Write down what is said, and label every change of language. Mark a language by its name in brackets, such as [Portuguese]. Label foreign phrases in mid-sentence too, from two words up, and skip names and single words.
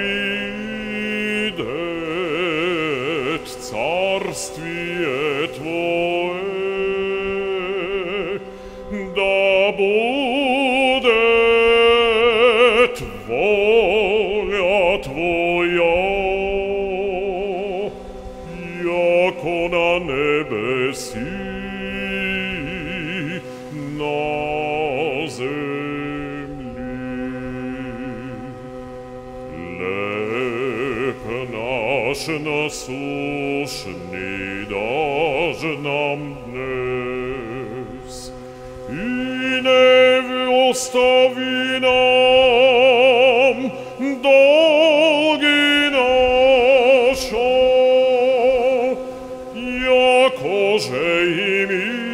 [Church Slavic] придет царствие Твое, да будет воля Твоя, яко на небеси, насущный даж нам днес, и не остави нам долги наши, якоже и мы